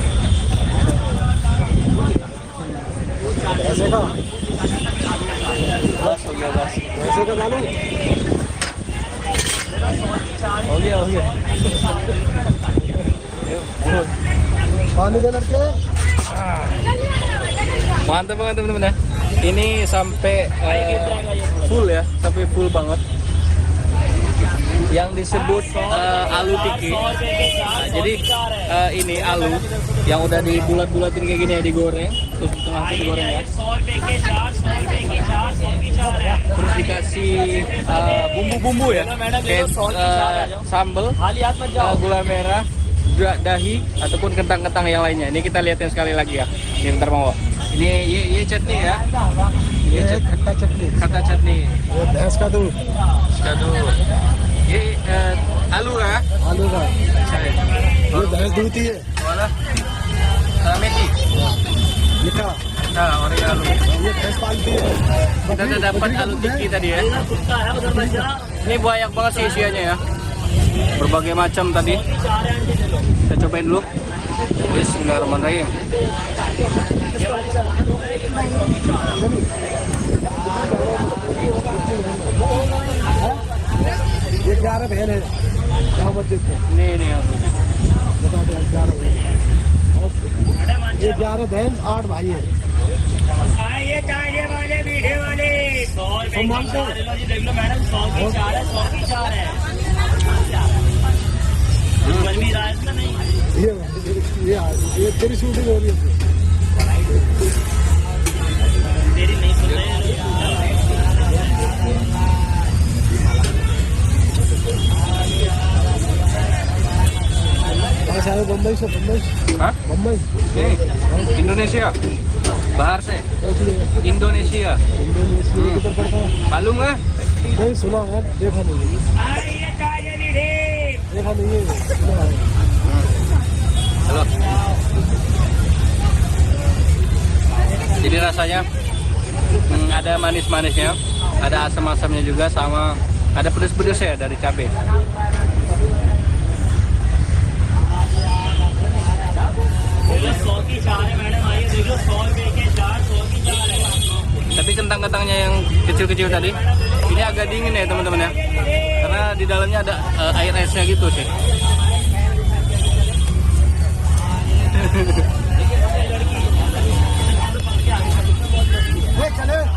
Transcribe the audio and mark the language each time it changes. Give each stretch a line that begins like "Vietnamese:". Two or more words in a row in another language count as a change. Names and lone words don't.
Hindi: भैंसे का. बस हो गया बस. भैंसे का डालो. हो गया. पानी दे लड़के.
Indonesian: Mantap banget teman-teman ya. Ini sampai full ya, sampai full banget. Yang disebut
Hindi: आलू टिक्की.
Indonesian: Nah, jadi ini alu yang udah dibulat-bulatin kayak gini ya, digoreng, terus di tengah itu digoreng ya. Terus dikasih bumbu-bumbu ya, kayak sambal, gula merah, dahi ataupun kentang-kentang yang lainnya. Ini kita lihatin sekali lagi ya. Ini bentar mau. Ini chutney ya.
Hindi: ये खट्टा चटनी.
Indonesian: Kata chutney.
Hindi: ये भैंस का दूध.
Indonesian: Ini alu ya.
Hindi: आलू का. ये भैंस दूध ही है.
Indonesian: Mana? Methi.
Hindi: लिखा.
Indonesian: Nah, orang alu.
Hindi: ये भैंस पालती है.
Indonesian: Kita udah dapat
Hindi: आलू टिक्की
Indonesian: tadi ya. Ini banyak banget sih isiannya ya. Berbagai macam tadi. Kita cobain dulu.
Arabic: Bismillahirrahmanirrahim.
Hindi: ये 11 बहन है. क्या बच्चे थे?
Indonesian: Ini ya.
Hindi: बता दो 11 बहन. ये 11 बहन 8 भाई है. ये चाय वाले मीठे वाले 100 रुपए की 4 लो जी, देख लो मैडम 100 की 4 है, 100 की 4 है. गर्मी रात में नहीं. ये तेरी शूटिंग हो रही है. तेरी नहीं सुन रहे यार. कहाँ से आए? बम्बई से. Hah? बम्बई.
Indonesian: Ini Indonesia.
Hindi: बाहर से.
Indonesian: Indonesia.
Hindi: इंडोनेशिया किधर पड़ता है?
Indonesian: Malum nggak?
Hindi: नहीं सुना है, देखा नहीं है. ये चाय मीठे. देखा नहीं है, सुना है.
Indonesian: Halo. Jadi rasanya ada manis-manisnya, ada asam-asamnya juga, sama ada pedes-pedesnya dari cabai.
Hindi: देख लो 100 की 4 है मैडम. आइए देख लो 100 रुपए के 4, 100 की 4 है.
Indonesian: Tapi kentang-kentangnya yang kecil-kecil tadi, ini agak dingin ya teman-teman ya, karena di dalamnya ada air esnya gitu sih.
Hindi: चले.